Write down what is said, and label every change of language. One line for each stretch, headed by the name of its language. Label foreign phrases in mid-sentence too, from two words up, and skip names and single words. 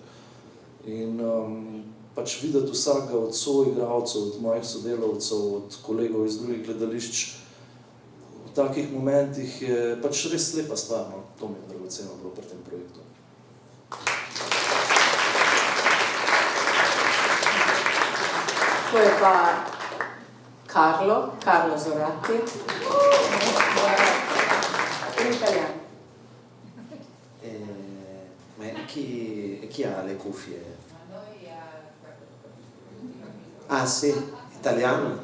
Slovenian: In pač videti vsakega od soigralcev, od mojih sodelavcev, od kolegov iz drugih gledališč v takih momentih je pač res lepa stvar, no. To mi je dragoceno bilo pri tem projektu. To je pa Carlo Zorati,
Italian: in italiano. Ma chi ha le cuffie? Ah sì, italiano?